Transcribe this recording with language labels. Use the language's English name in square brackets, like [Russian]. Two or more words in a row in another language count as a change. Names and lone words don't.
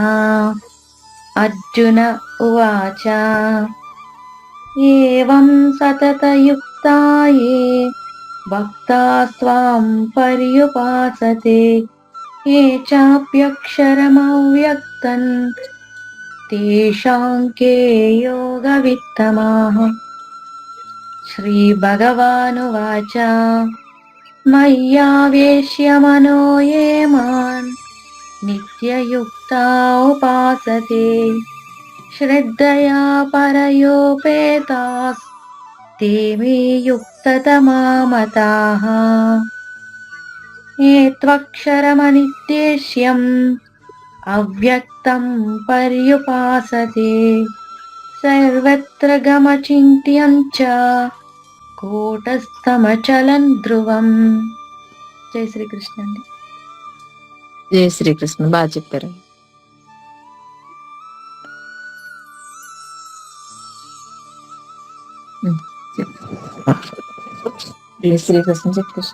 [Sanskrit] అర్జున ఉవాచ ఏవం సతతయుక్తాయే భక్తాస్త్వాం పర్యుపాసతే ఏ చాప్యక్షరమవ్యక్తం తేషాం కే యోగవిత్తమాః. శ్రీభగవానువాచ మయ్యావేశ్య మనో ఏ మాం నిత్యయుక్తా ఉపాసతే శ్రద్ధయా పరయోపేతాస్ ते मे युक्ततमा मताः. ये त्वक्षरमनिर्देश्यम् अव्यक्तं पर्युपासते सर्वत्र गमचिन्त्यं च कूटस्थमचलं ध्रुवम्. [Telugu] జై శ్రీకృష్ణ అండి. జై శ్రీకృష్ణ. బాగా చెప్పారు. జై శ్రీకృష్ణ. చెప్పేసి